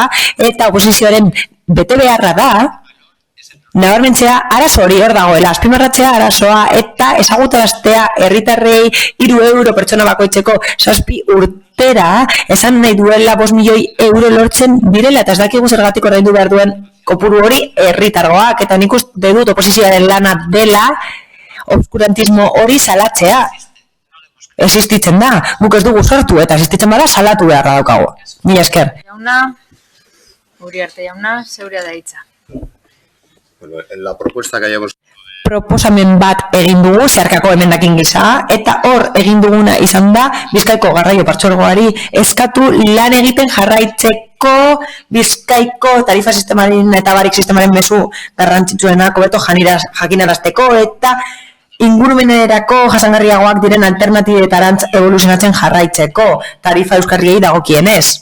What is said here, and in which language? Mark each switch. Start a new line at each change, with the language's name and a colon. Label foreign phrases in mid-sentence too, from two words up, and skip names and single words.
Basque: Eta oposizioaren bete beharra da nabarmentzea arazo hori hor dagoela, azpimarratzea arazoa eta ezagutaraztea herritarrei 3 euro pertsona bakoitzeko 7 urtera, esan nahi duela 5 milioi euro lortzen direla, eta ez dakigu zergatik ordaindu behar duen kopuru hori herritargoak, eta nik uste dut oposizioaren lana dela obskurantismo hori salatzea. Existitzen da, guk ez dugu sortu, eta existitzen bada salatu beharra daukagu. Mila esker. Jauna, Uriarte jauna, zeurea da hitza.
Spanish: Bueno, en la propuesta que hayamos...
Basque: Proposamen bat egin dugu, zeharkako emendakin gisa, eta hor egin duguna izan da, Bizkaiko Garraio Partzuergoari eskatu lan egiten jarraitzeko Bizkaiko tarifa sistemaren eta barik sistemaren mezu garrantzitsuenak hobeto jakinarazteko eta ingurumenerako jasangarriagoak diren alternatibetarantz evoluzionatzen jarraitzeko tarifa euskarriei dagokienez.